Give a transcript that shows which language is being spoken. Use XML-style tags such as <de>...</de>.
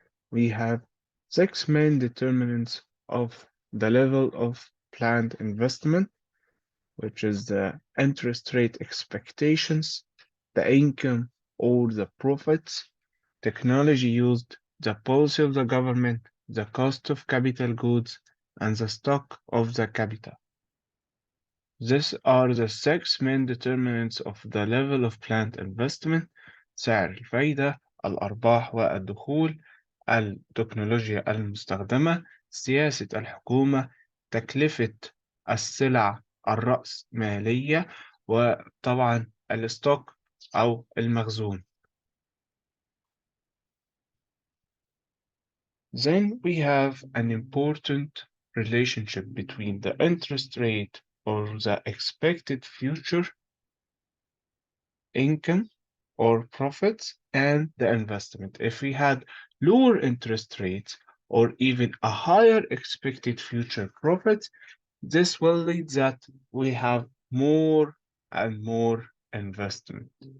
<en>We have six main determinants of the level of planned investment, which is the interest rate expectations, the income or the profits, technology used, the policy of the government, the cost of capital goods, and the stock of the capital. These are the six main determinants of the level of planned investment:</en> <ar>سعر الفايدة، الأرباح والدخول، التكنولوجيا المستخدمة، سياسة الحكومة، تكلفة السلع الرأسمالية، وطبعا الستوك أو المخزون.</ar> <en>Then we have an important relationship between the interest rate or the expected future income or profits and the investment. If we had lower interest rates or even a higher expected future profits, this will lead that we have more and more investment.</en>